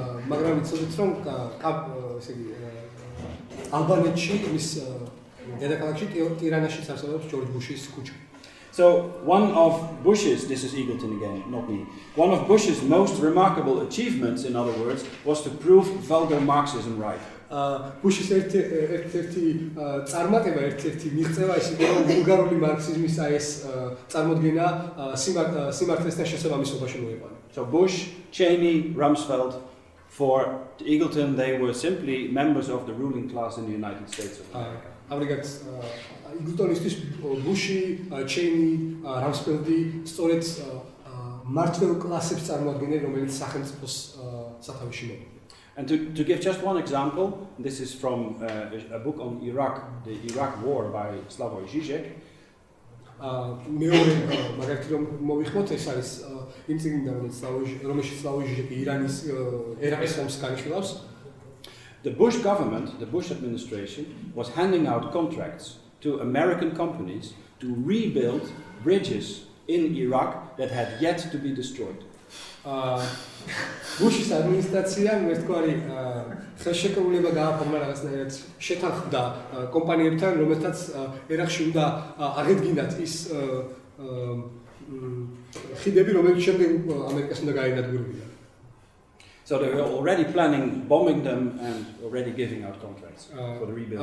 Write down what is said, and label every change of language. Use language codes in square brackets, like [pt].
[ka] მაგრამ იცოდეთ რომ ესე იგი ალბანეთში მის დედაქალაქში ტირანაში არსებობს ჯორჯ ბუშის ქუჩა. [en] So one of Bush's, this is Eagleton again, not me, one of Bush's most remarkable achievements, in other words, was to prove vulgar Marxism right. [ka] ბუშის ერთ-ერთი წარმატება, ერთ-ერთი მიღწევა ის იყო რომ ვულგარული მარქსიზმის ეს წარმოდგენა სიმართლესთან შესაბამისობაში მოეყვანა. [en] So Bush, Cheney, Rumsfeld, for Eagleton, they were simply members of the ruling class in the United States of America. [ka] ამრიგად იგლტონისთვის ბუში, ჩეინი, რამსფელდი სწორედ მმართველ კლასებს წარმოადგენენ, რომელიც სახელმწიფოს სათავეში მოვიდნენ. [en] And to give just one example, this is from a book on Iraq, the Iraq War by Slavoj Žižek. [ka] მეორე მაგალითი რომ მოვიხმოთ, ეს არის იმ წიგნიდან, რომელშიც სლავoj ჟიჟეკი ირანის ერაყის ომს განიხილავს. [en] The Bush government, the Bush administration, was handing out contracts to American companies to rebuild bridges in Iraq that had yet to be destroyed. Bush's administration [ka] მერტკვარი ხელშეკრულება გააფორმა რაღაცნაირად შეთანხმდა კომპანიებთან, რომელთაც ერაყში უნდა აღედგინათ ის ხიდები, რომელიც შემდეგ ამერიკას უნდა გაენადგურებინა. [en] So they were already planning bombing them and already giving out contracts for the rebuilding.